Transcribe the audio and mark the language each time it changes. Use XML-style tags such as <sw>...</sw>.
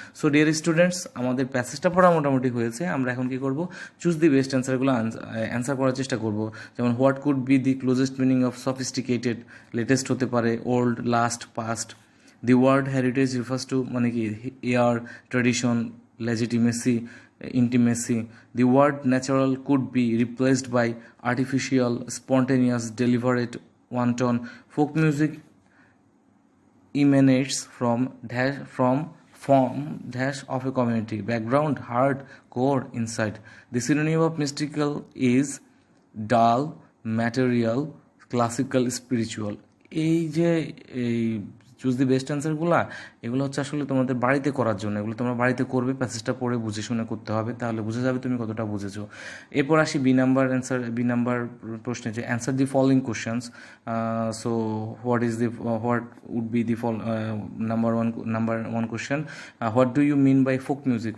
<en>so dear students,</en> <bn>আমাদের প্যাসেজটা পড়া মোটামুটি হয়েছে। আমরা এখন কি করব, চুজ দি বেস্ট অ্যান্সারগুলো অ্যান্সার করার চেষ্টা করব।</bn> <en>যেমন what could be the closest meaning of sophisticated, latest</en> <bn>হতে পারে,</bn> <en>Old, last, past. The word heritage refers to মানে কি heir, tradition, legitimacy, intimacy. The word natural could be replaced by artificial, spontaneous, deliberate, wanton. Folk music emanates from form dash of a community background, hard core inside. The synonym of mystical is dull, material, classical, spiritual.</en> <bn>এই যে এই choose the best অ্যান্সারগুলো, এগুলো হচ্ছে আসলে তোমাদের বাড়িতে করার জন্য, এগুলো তোমরা বাড়িতে করবে, প্যাসেজটা পড়ে বুঝে শুনে করতে হবে, তাহলে বুঝে যাবে তুমি কতটা বুঝেছো। এরপর আসি বি নাম্বার প্রশ্নে, যে</bn> <en>Answer the following questions. So what would be the number one question, what do you mean by folk music?</en>